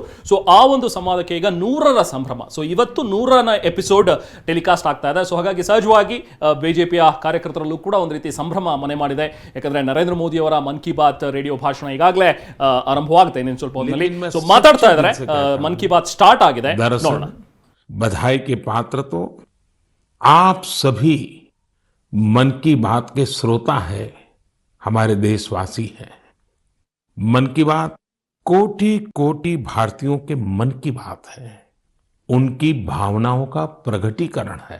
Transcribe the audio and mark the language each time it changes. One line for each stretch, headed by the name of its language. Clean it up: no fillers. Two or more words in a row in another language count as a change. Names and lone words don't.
Kannada: ಸೊ ಆ ಒಂದು ಸಂವಾದಕ್ಕೆ ಈಗ 100ರ ಸಂಭ್ರಮ. ಸೊ ಇವತ್ತು 100ನ
English: episode telecast
Kannada: ಆಗ್ತಾ ಇದೆ. ಸೊ ಹಾಗಾಗಿ ಸಹಜವಾಗಿ ಬಿಜೆಪಿಯ ಕಾರ್ಯಕರ್ತರಲ್ಲೂ ಕೂಡ ಒಂದು ರೀತಿ ಸಂಭ್ರಮ ಮನೆ ಮಾಡಿದೆ. ಯಾಕಂದ್ರೆ ನರೇಂದ್ರ ಮೋದಿ ಅವರ ಮನ್ ಕಿ ಬಾತ್ ರೇಡಿಯೋ ಭಾಷಣ ಈಗಾಗಲೇ ಆರಂಭವಾಗುತ್ತೆ ಇನ್ನೇನು ಸ್ವಲ್ಪ ಹೊತ್ತಿನಲ್ಲಿ. ಸೊ ಮಾತಾಡ್ತಾ ಇದ್ದಾರೆ, ಮನ್ ಕಿ ಬಾತ್ ಸ್ಟಾर्ट ಆಗಿದೆ. ನೋಡೋಣ.
Hindi: बधाई के पात्र तो आप सभी मन की बात के श्रोता है, हमारे देशवासी हैं। मन की बात कोटि कोटि भारतीयों के मन की बात है, उनकी भावनाओं का प्रकटीकरण है।